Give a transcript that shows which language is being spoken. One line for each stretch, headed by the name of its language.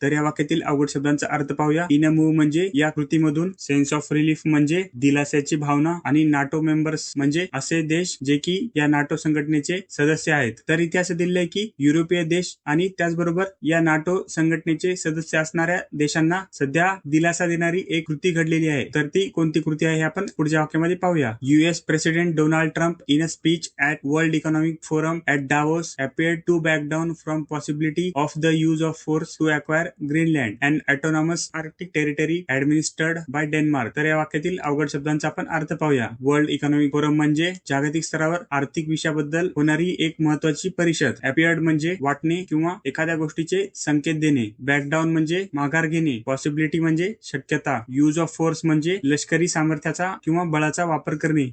Marathi: तर या वाक्यातील अवघड शब्दांचा अर्थ पाहूया.
English: in a move
Marathi: म्हणजे या कृतीमधून,
English: sense of relief
Marathi: म्हणजे दिलासाची भावना आणि नाटो मेंबर्स म्हणजे असे देश जे की या नाटो संघटनेचे सदस्य आहेत. तर इथे असं दिलंय की युरोपीय देश आणि त्याचबरोबर या नाटो संघटनेचे सदस्य असणाऱ्या देशांना सध्या दिलासा देणारी एक कृती घडलेली आहे. तर ती कोणती कृती आहे हे आपण पुढच्या वाक्यामध्ये पाहूया.
English: US president Donald Trump in a speech at World Economic Forum at Davos appeared to back down from possibility of the use of force to acquire Greenland, an autonomous Arctic territory administered by Denmark.
Marathi: तर या वाक्यातील अवघड शब्दांचा आपण अर्थ पाहूया. World economic forum म्हणजे जागतिक स्तरावर आर्थिक विषयाबद्दल होणारी एक महत्वाची परिषद. अपियर्ड म्हणजे वाटणे किंवा एखाद्या गोष्टीचे संकेत देणे. बॅकडाऊन म्हणजे माघार घेणे. पॉसिबिलिटी म्हणजे शक्यता.
English: use of force
Marathi: म्हणजे लष्करी सामर्थ्याचा किंवा बळाचा वापर करणे.